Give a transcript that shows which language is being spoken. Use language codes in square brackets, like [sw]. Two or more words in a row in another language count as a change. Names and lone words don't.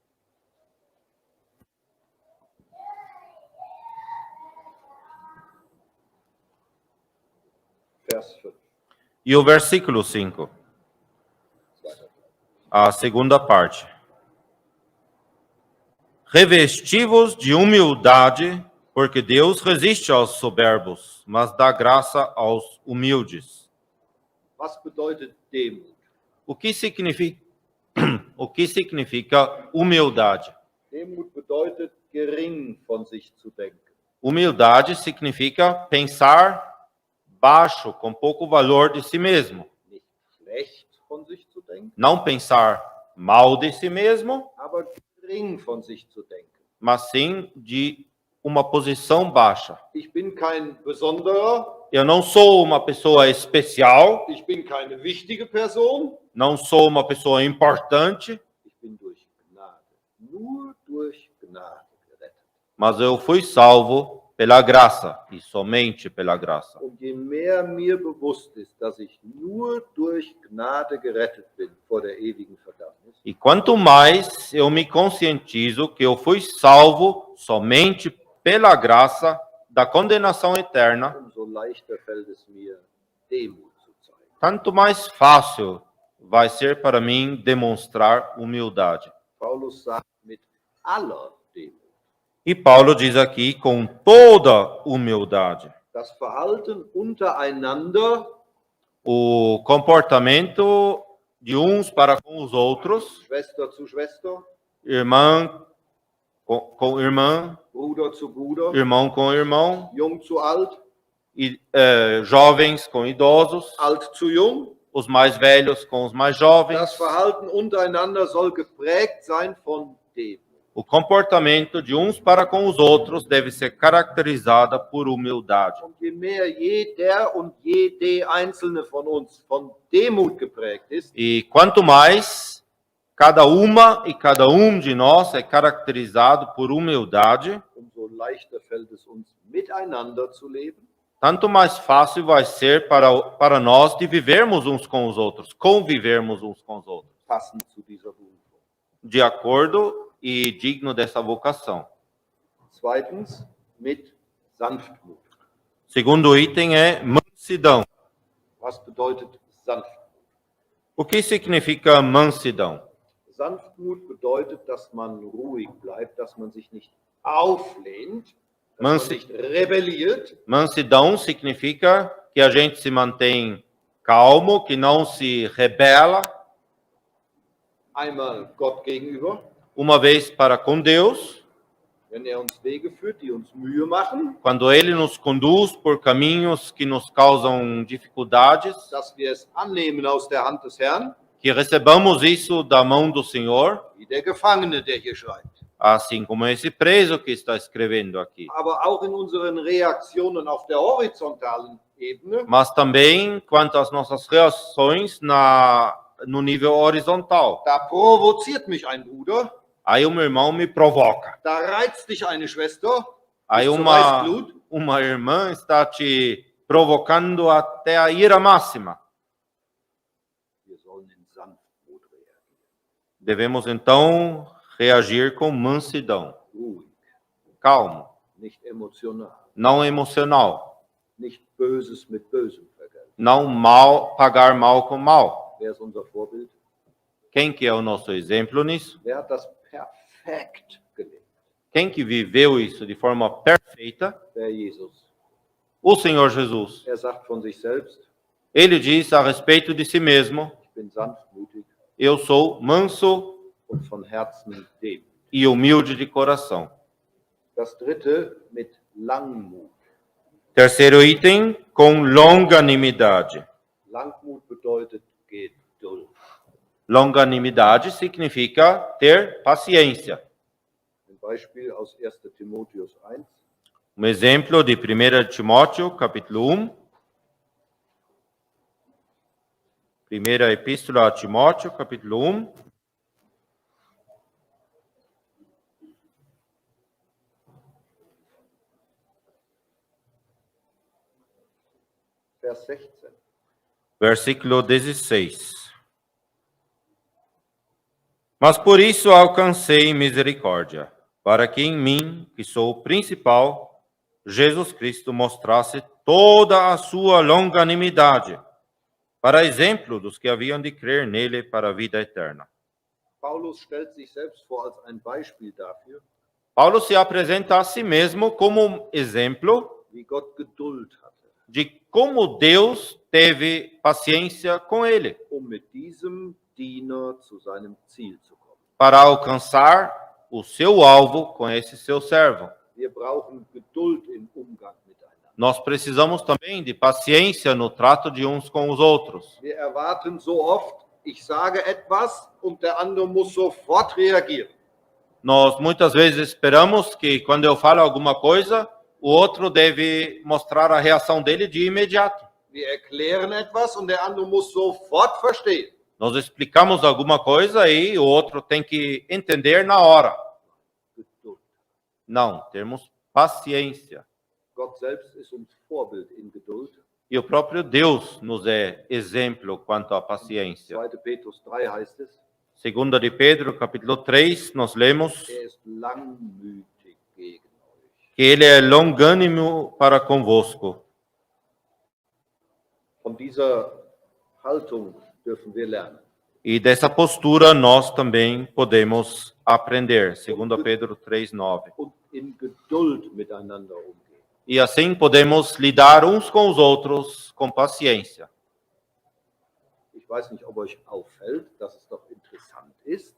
[de] Vers 5. [pt] E o versículo 5, a segunda parte. Revesti-vos de humildade, porque Deus resiste aos soberbos, mas dá graça aos humildes. [de] Was bedeutet Demut? [pt] O que significa humildade? [de] Demut bedeutet, gering von sich zu denken. [pt] Humildade significa pensar baixo, com pouco valor de si mesmo. [de] Nicht schlecht von sich zu denken, [pt] Não pensar mal de si mesmo, [de] aber gering von sich zu denken. [pt] mas sim de uma posição baixa. [de] Ich bin kein Besonderer, [pt] Eu não sou uma pessoa especial, [de] ich bin keine wichtige Person, [pt] não sou uma pessoa importante, [de] ich bin durch Gnade, nur durch Gnade gerettet. [pt] mas eu fui salvo pela graça e somente pela graça. [de] Und je mehr mir bewusst ist, dass ich nur durch Gnade gerettet bin vor der ewigen Verdammnis, [pt] E quanto mais eu me conscientizo que eu fui salvo somente pela graça da condenação eterna, [de] umso leichter fällt es mir, Demut zu zeigen. [pt] tanto mais fácil vai ser para mim demonstrar humildade. [de] Paulus sagt mit aller Demut. [pt] E Paulo diz aqui com toda humildade. [de] Das Verhalten untereinander, [pt] O comportamento de uns para com os outros, [de] Schwester zu Schwester, [pt] irmã com irmã, [de] Bruder zu Bruder, [pt] irmão com irmão, [de] jung zu alt, [pt] e, jovens com idosos, [de] alt zu jung. [pt] os mais velhos com os mais jovens. [de] Das Verhalten untereinander soll geprägt sein von Demut. [pt] O comportamento de uns para com os outros deve ser caracterizado por humildade. [de] Und je mehr jeder und jede einzelne von uns von Demut geprägt ist, [pt] E quanto mais cada uma e cada um de nós é caracterizado por humildade, [de] umso leichter fällt es uns, miteinander zu leben, [pt] tanto mais fácil vai ser para nós de vivermos uns com os outros, convivermos uns com os outros, [de] passend zu dieser Berufung. [pt] de acordo e digno dessa vocação. [de] Zweitens, mit Sanftmut. [pt] Segundo item é mansidão. [de] Was bedeutet Sanftmut? [pt] O que significa mansidão? [de] Sanftmut bedeutet, dass man ruhig bleibt, dass man sich nicht auflehnt, dass man [pt] Mansi- [de] nicht rebelliert, [pt] Mansidão significa que a gente se mantém calmo, que não se rebela, [de] einmal Gott gegenüber, [pt] uma vez para com Deus, [de] wenn er uns Wege führt, die uns Mühe machen, [pt] quando Ele nos conduz por caminhos que nos causam dificuldades, [de] dass wir es annehmen aus der Hand des Herrn, [pt] que recebamos isso da mão do Senhor, [de] wie der Gefangene, der hier schreibt. [pt] assim como esse preso que está escrevendo aqui. [de] Aber auch in unseren Reaktionen auf der horizontalen Ebene [pt] Mas também quanto às nossas reações no nível horizontal. [de] da provoziert mich ein Bruder, [pt] Aí um irmão me provoca. [de] da reizt dich eine Schwester, [pt] Aí [de] bis zur [pt] uma [de] Weißglut. [pt] irmã está te provocando até a ira máxima. [de] Wir sollen in Sanftmut reagieren. [pt] Devemos então reagir com mansidão, [de] Ruhig, [pt] calmo, [de] nicht emotional, [pt] não emocional, [de] nicht Böses mit Bösem vergelten. [pt] não pagar mal com mal. [de] Wer ist unser Vorbild? [pt] Quem que é o nosso exemplo nisso? [de] Wer hat das perfekt gelebt? [pt] Quem que viveu isso de forma perfeita? [de] Der Jesus. [pt] O Senhor Jesus. [de] Er sagt von sich selbst, [pt] Ele diz a respeito de si mesmo: [de] ich bin sanftmütig [pt] eu sou manso [de] und von Herzen demütig. [pt] e humilde de coração. [de] Das dritte mit Langmut. [pt] Terceiro item, com longanimidade. [de] Langmut bedeutet Geduld. [pt] Longanimidade significa ter paciência. [de] Ein Beispiel aus 1. Timotheus 1. [pt] Um exemplo de 1 Timóteo, capítulo 1. Primeira epístola a Timóteo, capítulo 1. [de] Vers 16. [pt] Versículo 16. Mas por isso alcancei misericórdia, para que em mim, que sou o principal, Jesus Cristo mostrasse toda a sua longanimidade, para exemplo dos que haviam de crer nele para a vida eterna. [de] Paulus stellt sich selbst vor als ein Beispiel dafür, [pt] Paulo se apresenta a si mesmo como um exemplo [de] wie Gott Geduld hatte, [pt] de como Deus teve paciência com ele, [de] mit diesem Diener zu seinem Ziel zu kommen. [pt] para alcançar o seu alvo com esse seu servo. [de] Wir brauchen Geduld im Umgang miteinander. [pt] Nós precisamos também de paciência no trato de uns com os outros. [de] Wir erwarten so oft, ich sage etwas und der andere muss sofort reagieren. [pt] Nós muitas vezes esperamos que quando eu falo alguma coisa, o outro deve mostrar a reação dele de imediato. [de] Wir erklären etwas und der andere muss sofort verstehen. [pt] Nós explicamos alguma coisa e o outro tem que entender na hora. [de] Geduld. [pt] Não, temos paciência. [de] Gott selbst ist uns Vorbild in Geduld. [pt] E o próprio Deus nos é exemplo quanto à paciência. [de] 2. Petrus 3 heißt es, [pt] Segunda de Pedro, capítulo 3, nós lemos [de] ist langmütig gegen euch. [pt] que ele é longânimo para convosco. [de] Von dieser Haltung dürfen wir lernen. [pt] E dessa postura nós também podemos aprender. Segunda Pedro 3, 9. [de] Und in Geduld miteinander umgehen. [pt] E assim podemos lidar uns com os outros com paciência. [de] Ich weiß nicht, ob euch auffällt, dass es doch interessant ist.